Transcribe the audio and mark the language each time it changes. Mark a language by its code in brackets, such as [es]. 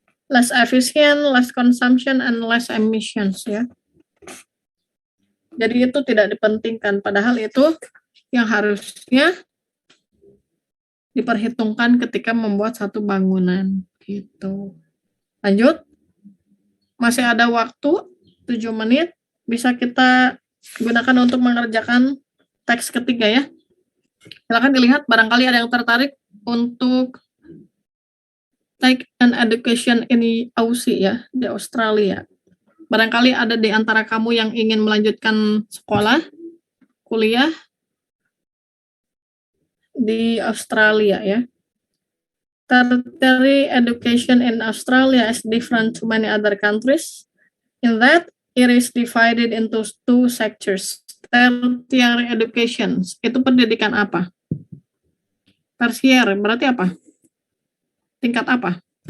[en] Less efficient, less consumption, and less emissions, ya. [id] Jadi itu tidak dipentingkan, padahal itu yang harusnya diperhitungkan ketika membuat satu bangunan, gitu. Lanjut. Masih ada waktu 7 menit, bisa kita gunakan untuk mengerjakan teks ketiga, ya. Silakan dilihat, barangkali ada yang tertarik untuk [en] take an education in Aussie, [id] ya, di Australia. Barangkali ada di antara kamu yang ingin melanjutkan sekolah, kuliah di Australia ya. [en] Tertiary education in Australia is different to many other countries in that it is divided into two sectors. [id] Tertiary education itu pendidikan apa? Tersier berarti apa? Tingkat apa?